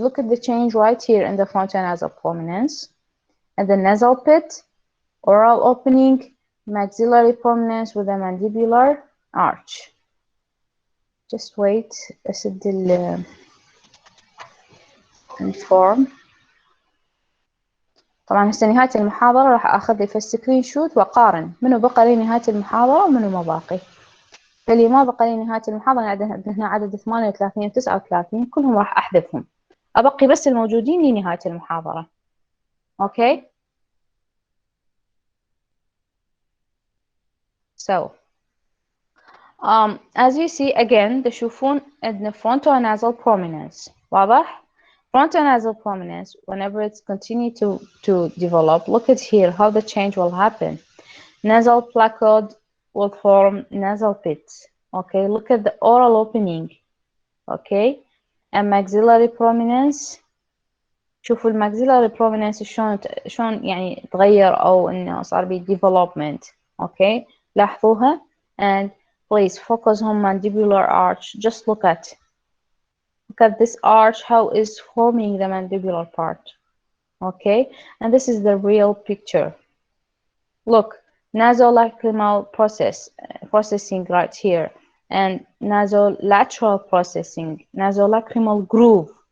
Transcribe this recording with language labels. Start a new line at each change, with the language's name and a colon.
English: Look at the change right here in the frontal nasal prominence and the nasal pit, oral opening, maxillary prominence with a mandibular arch. Just wait أسد الفورم.
Arabic: طبعا هسه نهاية المحاضرة راح أخذ لي في السكرين شوت وأقارن منو بقى لي نهاية المحاضرة ومنو ما باقي. اللي ما بقى لي نهاية المحاضرة عندنا عدد 38 و 39 كلهم راح أحذفهم. أبقي بس الموجودين لنهاية المحاضرة.
English: Okay. So as you see again
Arabic: تشوفون عندنا
English: frontal nasal prominence. واضح؟ Frontal nasal prominence, whenever it's continue to develop, look at here how the change will happen. Nasal placode will form nasal pits. Okay, look at the oral opening. Okay, and maxillary prominence.
Arabic: شوفوا الماكسيلاري prominence شلون يعني تغير أو إنه صار بي development.
English: Okay, لاحظوها. And please focus on mandibular arch. Just look at this arch, how is forming the mandibular part. Okay, and this is the real picture. Look, nasolacrimal processing right here, and nasolateral processing, nasolacrimal groove.